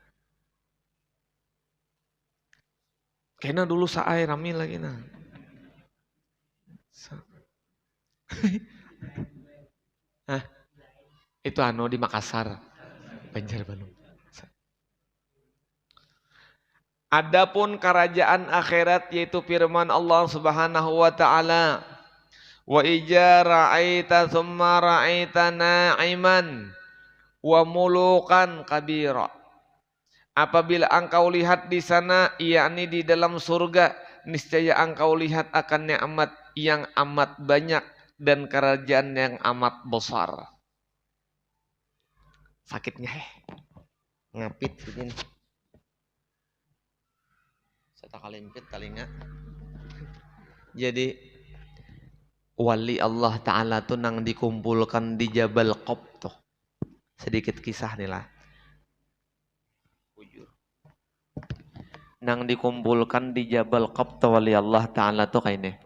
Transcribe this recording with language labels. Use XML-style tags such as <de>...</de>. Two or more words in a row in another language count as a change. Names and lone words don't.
<bjn>Kena dulu saai rami lagi nah. Hah? Itu anu di Makassar, Banjarbaru. Adapun kerajaan akhirat yaitu firman</bjn> <ar>الله سبحانه وتعالى وإذا رأيت ثم رأيت نعيما وملكا كبيرا.</ar> <bjn>Apabila engkau lihat di sana, yakni di dalam surga, niscaya engkau lihat akan nikmat yang amat banyak dan kerajaan yang amat besar. Sakitnya ngapit begini. Saya kalimpit talinga. Jadi wali</bjn> <ar>الله تعالى</ar> <bjn>tuh nang dikumpulkan di Jabal Qub tuh. Sedikit kisah nih lah. Nang dikumpulkan di Jabal Qub tuh wali</bjn> <ar>الله تعالى</ar> <bjn>tuh kayak ini.</bjn>